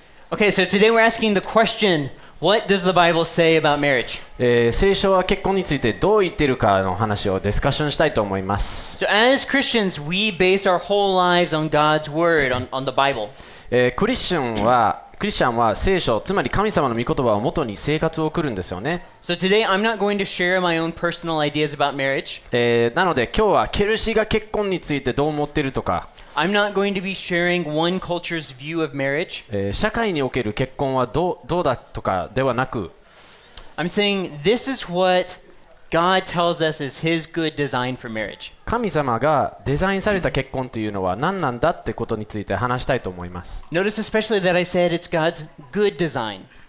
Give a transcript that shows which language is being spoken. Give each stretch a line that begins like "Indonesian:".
English: Okay, so today we're asking the question, what does the Bible say about marriage?
Japanese: 聖書は結婚についてどう言っているかの話をディスカッションしたいと思います。
English: So as Christians, we base our whole lives on God's Word, on the Bible.
Japanese: クリスチャンは聖書、つまり神様の御言葉を元に生活を送るんですよね。
English: So today I'm not going to share my own personal ideas about marriage.
Japanese: なので今日はケルシーが結婚についてどう思っているとか、
English: I'm not going to be sharing one culture's view of marriage.
Japanese: 社会における結婚はどうだとかではなく、
English: I'm saying this is what God tells us is His good design for marriage.
Japanese: 神様がデザインされた結婚というのは何なんだってことについて話したいと思います。
English: Notice especially that I said it's God's good design.